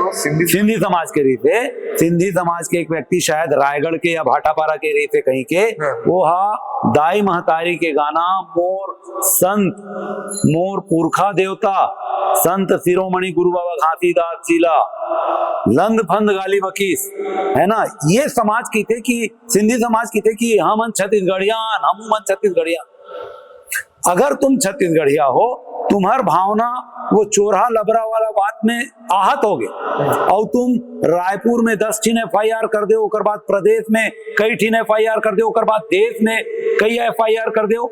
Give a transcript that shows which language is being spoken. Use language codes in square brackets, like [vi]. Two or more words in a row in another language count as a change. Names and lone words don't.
[hne] सिंधी समाज के रीते, सिंधी समाज के एक व्यक्ति शायद रायगढ़ के या भाटापारा के रीते कहीं के, वो हा दाई महतारी के गाना मोर संत, मोर पुरखा देवता संत शिरोमणि गुरु बाबा घासीदास जिला लंद फंद गाली बकीस, है ना। ये समाज की थे कि सिंधी समाज की थे कि हम छत्तीसगढ़िया, हम मन छत्तीसगढ़िया। अगर तुम छत्तीसगढ़िया हो, तुम्हार भावना वो चोरहा लबरा वाला बात में आहत हो गए और तुम रायपुर में 10 ठीन एफआईआर कर दो, ओकर बाद प्रदेश में कई ठीन एफआईआर कर दो, ओकर बाद देश में कई एफआईआर कर दो।